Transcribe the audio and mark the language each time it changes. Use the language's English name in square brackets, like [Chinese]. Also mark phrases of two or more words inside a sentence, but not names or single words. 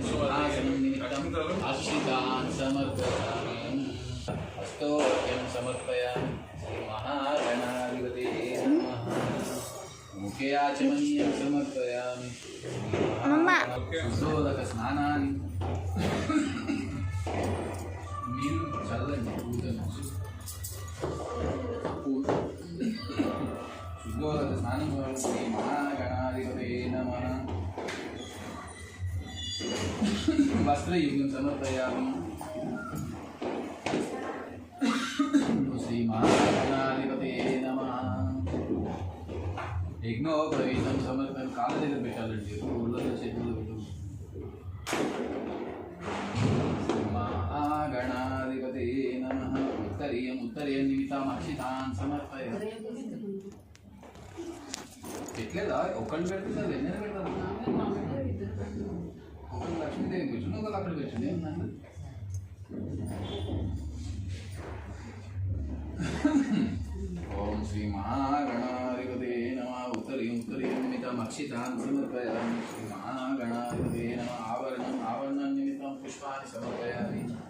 [Sanskrit] सिंहासनं निमित्तम् अक्षितान् समर्पयामि. हस्तोऽर्घ्यं समर्पयामि. श्री महागणाधिपते नमः. मुखे आचमनीयं समर्पयामि. शुद्धोदकस्नानानि [Telugu] మీరు చల్లండి పూజను [Sanskrit] శుద్ధోదక స్నానం శ్రీ మహాగణాధిపతే నమః. వస్త్రయుగ్మం సమర్పయామి. శ్రీ మహాగణాధిపతే నమః. యజ్ఞోపవీతం సమర్పణ [Telugu] కాళ్ళ దగ్గర పెట్టాలండి, ఊళ్ళో చేతుల్లో పెట్టు. [Sanskrit] महागणाधिपते नमः. उत्तरीय निमित्ताम् अक्षितान् समर्पयामि. [Telugu] పెట్టలేదా? ఒక్కళ్ళు పెడుతున్నారు, ఎన్నైనా పెడతారు. ఒకళ్ళు లక్ష్మీదేవి కూర్చుని ఒకళ్ళు అక్కడ కూర్చుని ఏమన్నా. [Sanskrit] ఓం శ్రీ మహాగణాధిపతే నమః. उत्तरीय निमित्ताम् अक्षितान् समर्पयामि. श्री महागणाधिपते नमः. आवरण निमित्तं पुष्पाणि समर्पयामि.